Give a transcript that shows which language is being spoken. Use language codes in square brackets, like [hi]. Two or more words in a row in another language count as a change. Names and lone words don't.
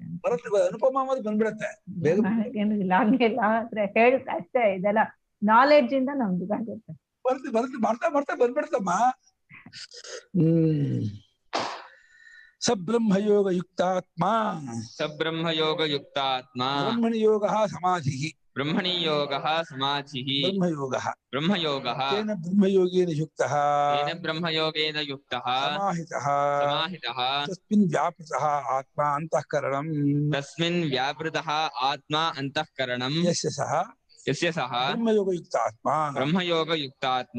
[kn] ಅನುಪಮ ಬಂದ್ಬಿಡತ್ತೆ ಏನಿಲ್ಲ, ಹಂಗೆಲ್ಲ ಆದ್ರೆ ಹೇಳುತ್ತೆ ಅಷ್ಟೇ. ಇದೆಲ್ಲ ನಾಲೆಡ್ಜ್ ಇಂದ ನಮ್ದು ಇದಾಗುತ್ತೆ, ಬರುತ್ತೆ ಮಾಡ್ತಾ ಮಾಡ್ತಾ ಬಂದ್ಬಿಡ್ತಮ್ಮ. [sa] ಸಬ್ರಹ್ಮಯೋಗ ಯುಕ್ತಾತ್ಮ, ಸಬ್ರಹ್ಮಯೋಗ ಯುಕ್ತಾತ್ಮ, ಬ್ರಹ್ಮಣಿ ಯೋಗ ಸಮಾಧಿ, ಬ್ರಹ್ಮಣಿ ಯೋಗ ಸಮಾಧಿ, ಬ್ರಹ್ಮಯೋಗ ತೇನ ಬ್ರಹ್ಮಯೋಗೇನ ಯುಕ್ತಃ, ಬ್ರಹ್ಮಯೋಗೇನ ಯುಕ್ತಃ ಸಮಾಹಿತಃ, ತಸ್ಮಿನ್ ವ್ಯಾಪೃತಃ ಆತ್ಮ ಅಂತಃಕರಣಂ, ತಸ್ಮಿನ್ ವ್ಯಾಪೃತಃ ಆತ್ಮ ಅಂತಃಕರಣಂ, ಯಸ್ಯ ಸಹ ಬ್ರಹ್ಮಯೋಗ ಯುಕ್ತಾತ್ಮ, ಬ್ರಹ್ಮಯೋಗ ಯುಕ್ತಾತ್ಮ